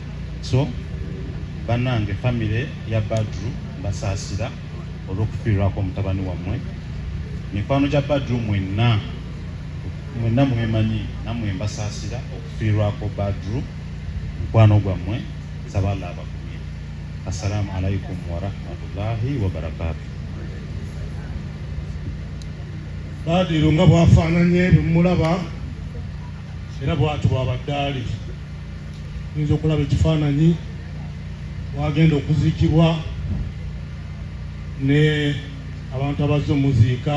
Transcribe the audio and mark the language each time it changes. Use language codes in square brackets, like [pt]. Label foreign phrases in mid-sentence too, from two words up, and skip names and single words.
[lg] So bannange family ya Badiru basaasira olw'okufiirwako mutabani wammwe. Mikwano gya Badiru mwenna mwemanyi nammwe mbasaasira okufiirwako Badiru mukwano gwammwe. Saba Allah abakumye. [ar] Assalamu alaikum wa rahmatullahi wa barakatuh. [lg] Badiru nga bwafaananye bwemulaba era bw'ati bw'abadde ali. Tuyinza okulaba ekifaananyi bw'agenda okuziikibwa ne abantu abazze omuziika.